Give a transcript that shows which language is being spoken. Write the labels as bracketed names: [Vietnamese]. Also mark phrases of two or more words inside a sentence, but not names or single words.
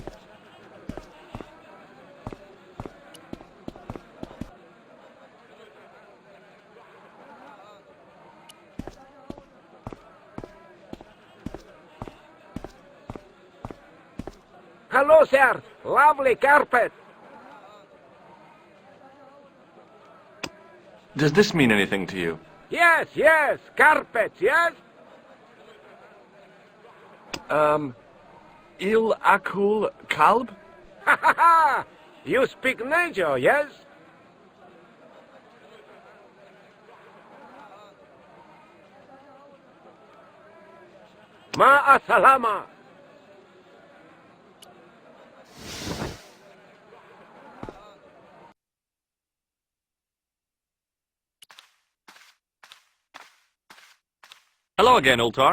[English] Hello, sir. Lovely carpet. Does this mean anything to you? Yes, carpet, yes? [Arabic] ال أكل كلب? Ha ha ha! [English] You speak Najo, yes? Ma'asalama. Hello again, Ultar.